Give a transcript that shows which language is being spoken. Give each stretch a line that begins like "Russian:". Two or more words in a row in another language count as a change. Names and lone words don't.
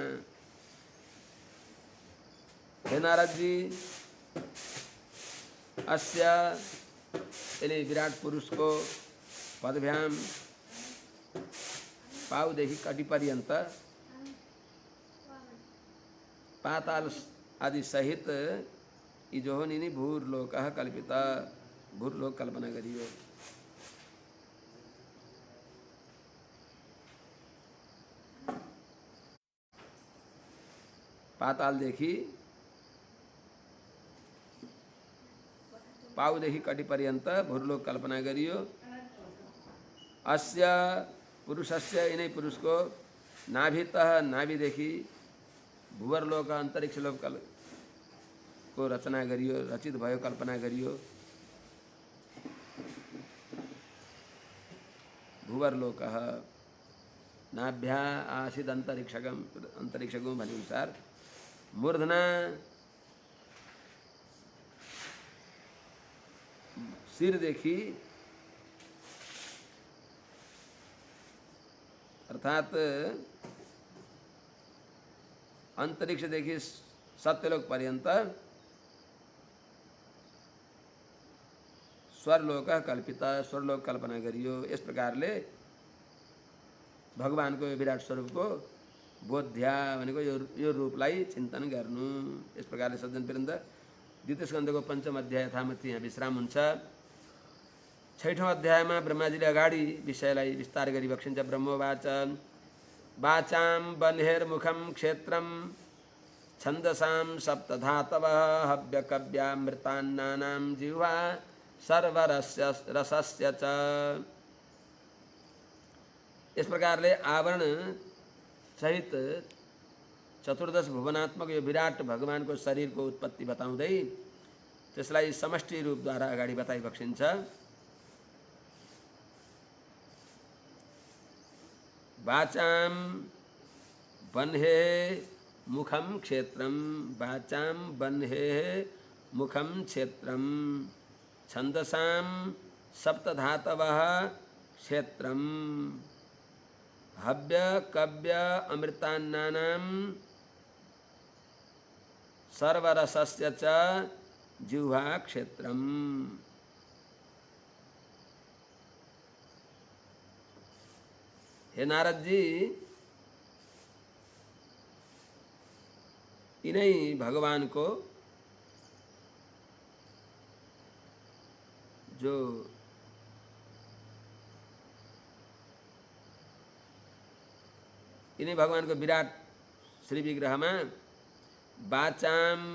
Nepali: हे नारद जी, अस्य
Hindi: यानी विराट पुरुष को
Nepali: पदभ्याम पाउदेखि कटी पर्यंत पाताल आदि सहित यी जो हो नि भूर्लोक कल्पित भूर्लोक कल्पना गरियो। पातालदेखि पाउदेखि कटी पर्यंत भूर्लोक कल्पना गरियो।
Sanskrit: अस्य पुरुषस्य
Nepali: यिनै पुरुषको नाभितः नाभिदेखि भुवर्लोक अंतरिक्ष लोक को रचना गरियो, रचित भयो, कल्पना गरियो।
Sanskrit: भुवर्लोकः नाभ्या आसीद अंतरिक्षगम
Nepali: भने अनुसार
Sanskrit: मूर्धना
Nepali: सिरदेखि अर्थात अंतरिक्षदेखि सत्यलोक पर्यंत स्वर्लोक कल्पित स्वर्लोक कल्पना गरियो। इस प्रकारले भगवानको विराट स्वरूपको बोध्या भनेको यो रूपलाई चिन्तन गर्नु। इस प्रकारले सज्जन वृन्द द्वितीय स्कन्धको पंचम अध्याय यथामति यहाँ विश्राम हुन्छ। छैठौं अध्यायमा ब्रह्माजीले अगाडि विषयलाई विस्तार गरी बक्सिन्छ।
Sanskrit: ब्रह्मोवाच वाचां बन्हेर्मुखं क्षेत्रं छन्दसां सप्तधातवः हव्यकव्यामृतान्नानां जिह्वा सर्वरस्य रसस्य च।
Nepali: इस प्रकारले आवरण सहित चतुर्दश भुवनात्मक यो विराट भगवानको शरीरको उत्पत्ति बताउँदै त्यसलाई समष्टि रूपद्वारा अगाडि बताइबक्सिन्छ।
Sanskrit: वाचां बन्हे मुखं क्षेत्रं वाचां बन्हे मुखं क्षेत्रं छन्दसां सप्तधातवः क्षेत्रं हव्य कव्य अमृतान्नानां सर्वरसस्य च जिह्वा क्षेत्रम्।
Hindi: हे नारद जी, इन्हीं भगवान को जो इन्हीं भगवान को विराट श्री विग्रह में वाचाम